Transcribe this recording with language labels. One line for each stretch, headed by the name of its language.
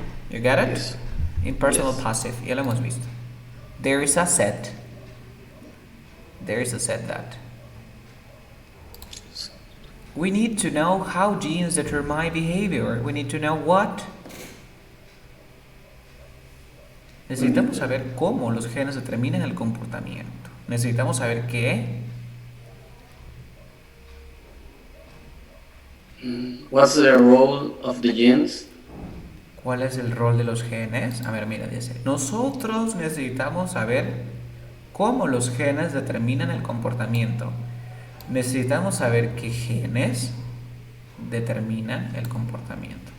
English: You got it? Yes. Impersonal passive.
Spanish: Ya lo hemos visto.
English: There is a said. There is a said that. We need to know how genes determine behavior. We need to know what.
Spanish: Necesitamos saber cómo los genes determinan el comportamiento. Necesitamos saber qué.
English: What's the role of the genes?
Spanish: ¿Cuál es el rol de los genes? A ver, mira, dice. Nosotros necesitamos saber cómo los genes determinan el comportamiento. Necesitamos saber qué genes determinan el comportamiento.